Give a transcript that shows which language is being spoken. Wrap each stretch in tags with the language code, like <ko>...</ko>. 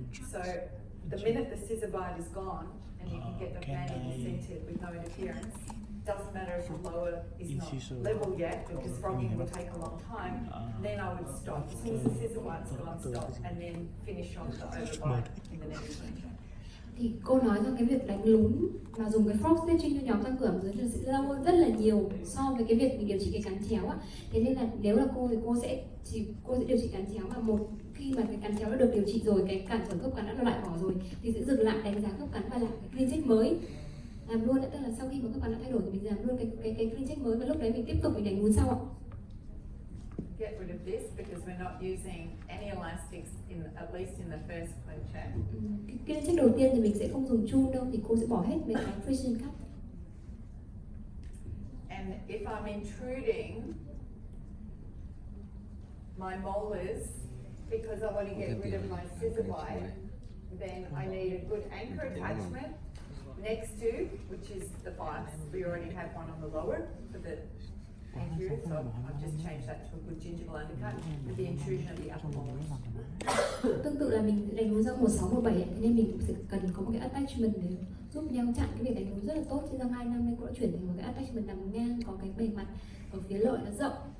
<en>So the minute the scissor bite is gone and you can get the mandible centered with no interference, doesn't matter if the lower is not level yet, because frogging will take a long time, then I would stop. As soon as the scissor bite's gone, stop, and then finish off the overbite in the next one.</en> <vi>Thì cô nói rằng cái việc đánh lún và dùng cái frog stitching cho nhóm răng cửa hàm dưới thì sẽ lâu hơn rất là nhiều so với cái việc mình điều trị cái cắn chéo ạ. Thế nên là nếu là cô thì cô sẽ điều trị cắn chéo, mà một khi mà cái cắn chéo đã được điều trị rồi, cái cản trở khớp cắn đã được loại bỏ rồi thì sẽ dừng lại đánh giá khớp cắn và làm cái clean check mới, làm luôn. Tức là sau khi mà khớp cắn đã thay đổi thì mình làm luôn cái clean check mới, và lúc đấy mình tiếp tục mình đánh lún sau ạ.</vi> <en>Get rid of this because we're not using any elastics at least in the first clean check.</en> <vi>Cái clean check đầu tiên thì mình sẽ không dùng chun đâu, thì cô sẽ bỏ hết mấy cái precision cut.</vi> <en>And if I'm intruding my molars because I want to get rid of my scissor bite, then I need a good anchor attachment next to, which is the bites. We already have one on the lower for the anterior, so I've just changed that to a good gingival undercut with the intrusion of the upper molars.</en> <vi>Tương tự là mình đánh lún răng 16, 17 ấy, thế nên mình cũng sẽ cần có một cái attachment để giúp nhau chặn cái việc đánh lún rất là tốt. Trên răng 2 năm nay cô đã chuyển thành một cái attachment nằm ngang, có cái bề mặt ở phía lợi nó rộng.</vi>